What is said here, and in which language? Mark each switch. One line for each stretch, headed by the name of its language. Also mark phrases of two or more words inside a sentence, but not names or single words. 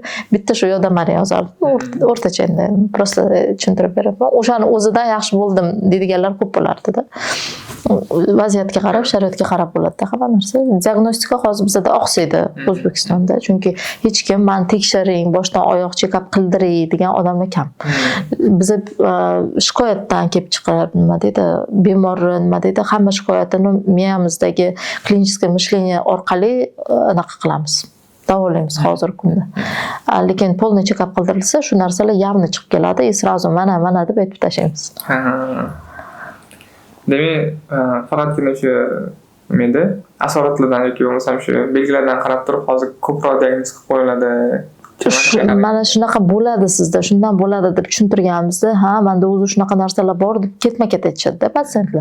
Uzbek: Bitta shu yordamlar yozardi. O'rtacha endi просто tushuntirib beraman. O'shani o'zidan yaxshi bo'ldim deydiganlar ko'p bo'lardi-da. Vaziyatga qarab, sharoitga qarab bo'ladi-da hamma narsa. Diagnostika hozir bizda oqsaydi O'zbekistonda, chunki hech kim "Men tekshiring, boshdan oyoq check-up qildiring" degan odamlar kam. Biz shikoyatdan kelib chiqib, nima deydi, bemor nima deydi, hamma shikoyatini miyamizdagi
Russian: клинический мышление
Uzbek: orqali anaqa qilamiz. Davolaymiz hozirgi kunda. Lekin polniy check-up qildirilsa, shu narsalar явно chiqib keladi, sразу mana deb aytib tashlaymiz. Demak, faqatgina shu menda asoratlardan yoki bo'lmasam shu belgilardan qarab turib hozir ko'proq diagnoz qilib qo'yiladi. Mana shunaqa bo'ladi sizda, shundan bo'ladi deb tushuntirganimizda, menda o'zi shunaqa narsalar bor deb ketma-ket aytishadi-da patsientlar.